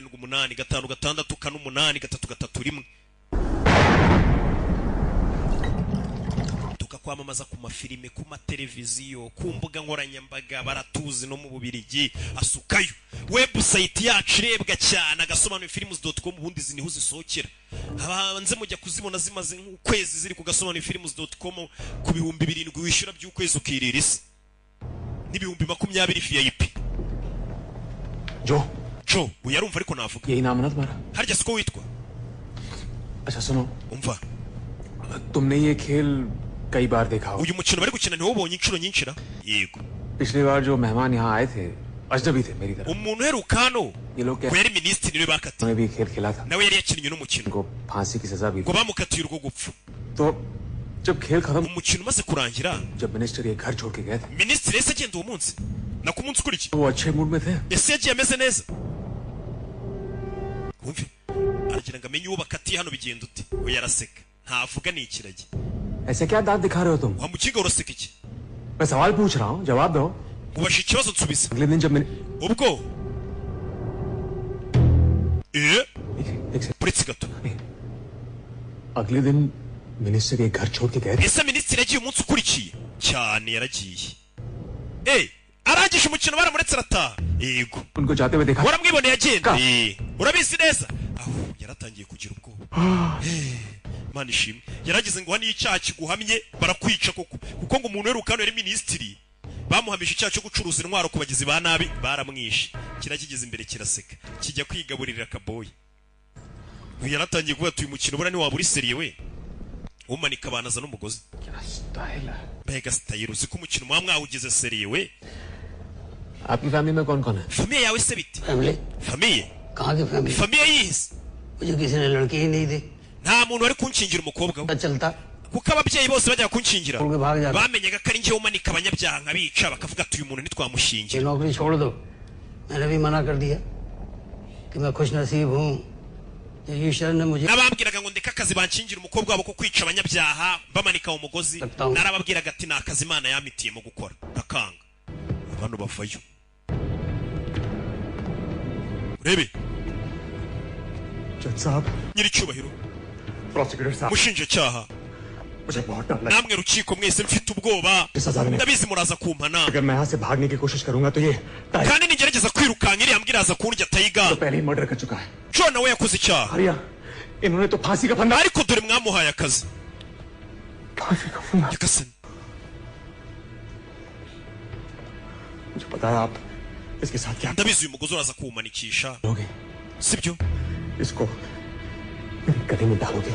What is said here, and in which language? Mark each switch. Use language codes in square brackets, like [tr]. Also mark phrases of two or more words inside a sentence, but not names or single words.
[rw] 0785564831 tukakwamamaza ku mafilime ku mateleviziyo ku mbuga nkoranyambaga baratuzi no mu Bubirigi asukayo website yacu irebwa cyane agasobanura films.com ubundi ziniho zisohokera abanze mujya kuzibona zimaze nk'ukwezi ziri ku gasobanura films.com ku 7,000 wishyura by'ukwezi ukirira isi n'ibihumbi 20 VIP [hi] जो [rw] jo uyarumva ariko navuga [hi] यही नाम है ना तुम्हारा [rw] harya siko witwa [hi] अच्छा सुनो [rw] umva [hi] तुमने ये खेल कई बार देखा होगा [rw] uyu mukino bari gukina ntiwubonye inshuro nyinshi ra yego [hi] पिछली बार जो मेहमान यहाँ आए थे अजनबी थे मेरी तरफ [rw] umuntu uheruka hano [hi] ये लोग क्या [rw] ngo yari minisitiri niwe bakatiye [hi] उन्होंने भी खेल खेला था [rw] nawe yari yakinnye n'umukino [hi] उनको फांसी की सजा भी [rw] ngo [hi] दी [rw] bamukatiye urwo gupfa [hi] तो जब खेल खत्म [rw] umukino umaze kurangira [hi] जब मिनिस्टर ये घर छोड़ के गए थे [rw] minisitiri yahise agenda uwo munsi na ku munsi ukurikiye [hi] वो अच्छे मूड में थे [rw] ese yagiye ameze neza wumve aragira ngo amenye uwo bakatiye hano bigenda ute we yaraseka ntavuga ni ikiragi [hi] ऐसे क्या दांत दिखा रहे हो तुम [rw] wamukinga uraseka iki [hi] मैं सवाल पूछ रहा हूँ जवाब दो [rw] ubasha ikibazo nsubiza [hi] अगले दिन जब मैंने [rw] ubwo [hi] एक सेकंड [rw] uretse gato [hi] अगले दिन मिनिस्टर ये घर छोड़ के गए थे [rw] ese minisitiri yagiye umunsi ukurikiye cyane yaragiye arangije umukino baramuretse arataha yego [hi] उनको जाते हुए देखा [rw] waramwiboneye agenda Ka. urabizi neza aho yaratangiye kugira ubwoba Mana ishimwe yaragize ngo hano icyaha kiguhamye barakwica koko kuko ngo umuntu weruka hano yari minisitiri bamuhamije icyaha cyo gucuruza intwaro ku bagizi ba nabi baramwishe kirakigeze imbere kiraseka kijya kwigaburira akaboye uyu yaratangiye kuvuga ati uyu mukino bura niwaba uri seriye we umanika abanaza n'umugozi mbega sitayiro uzi ko umukino muba mwawugize seriye we [hi] आपकी फैमिली में कौन कौन है? [rw] famiye yawe se bite? [en] फैमिली [rw] Famiye? [hi] कहाँ की फैमिली? [rw] Famiye yihise? [hi] मुझे किसी ने लड़की ही नहीं दी, [rw] Nta muntu wari kunshingira umukobwa we. [hi] पता चलता [rw] Kuko ababyeyi bose bajya kunshingira. [hi] उनके भाग जाते। [rw] Bamenyaga ko ari njyewe umanika abanyabyaha nkabica bakavuga ati uyu muntu [hi] ये [rw] ntitwamushingira. [hi] नौकरी छोड़ दो। मैंने भी मना कर दिया कि मैं खुश नसीब हूँ, ईश्वर ने मुझे [rw] Nababwiraga ngo ndeka akazi banshingira umukobwa wabo ko kwica abanyabyaha bamanika umugozi. Narababwiraga ati nta kazi Imana yamitiyemo gukora. Ndakanga. Abantu bavayo. Urebe. [hi] जज साहब, [rw] Nyiricyubahiro. [hi] प्रोसिक्यूटर साहब, [rw] Mushinjacyaha. [hi] मुझे बहुत डर लगा। [rw] Namwe rukiko mwese mfite ubwoba. [hi] सजा देने [rw] Ndabizi muraza kumpana. [hi] अगर मैं यहाँ से भागने की कोशिश करूंगा तो ये ताई [rw] Kandi nigerageza kwirukanka iriya mbwa iraza kundya tayiga. [hi] तो पहले ही मर्डर कर चुका है। [rw] John nawe yakoze icyaha. [hi] हरिया, इन्होंने तो फांसी का फंदा। [rw] Ariko dore mwamuhaye akazi. [hi] फांसी का फंदा। [rw] Nyagasani. [hi] मुझे पता है आप इसके साथ क्या [rw] Ndabizi uyu mugozi uraza kuwumanikisha. [hi] करोगे। [rw] Sibyo? [hi] इसको मेरे गले में डालोगे,